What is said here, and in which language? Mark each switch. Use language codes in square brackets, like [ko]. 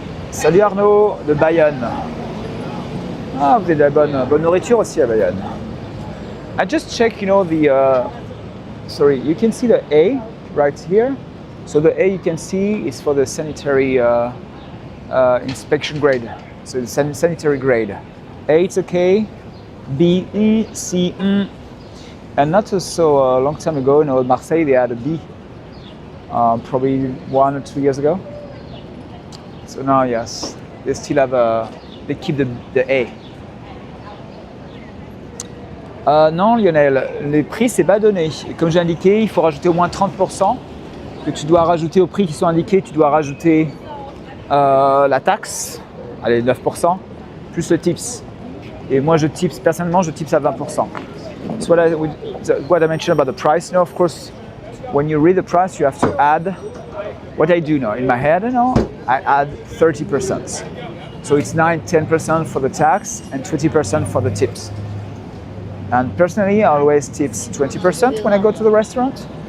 [fr] Salut Arnaud de Bayonne. Ah, vous avez de la bonne nourriture aussi à Bayonne. [en] I just check, you know, sorry, you can see the A right here. So the A you can see is for the sanitary inspection grade. So the sanitary grade. A it's okay, B, E, C, and not so long time ago, you know, Marseille they had a B, probably 1 or 2 years ago. So now, yes, they still have they keep the A. [fr] Non Lionel, les prix c'est pas donné. Comme j'ai indiqué, il faut rajouter au moins 30%. Que tu dois rajouter aux prix qui sont indiqués, tu dois rajouter la taxe, allez 9%, plus le tips. Et moi personnellement je tips à 20%. [en] So what I mentioned about the price, of course, when you read the price you have to add, what I do now, in my head, I add 30%. So it's 9-10% for the tax and 20% for the tips. And personally, I always tips 20% when I go to the restaurant.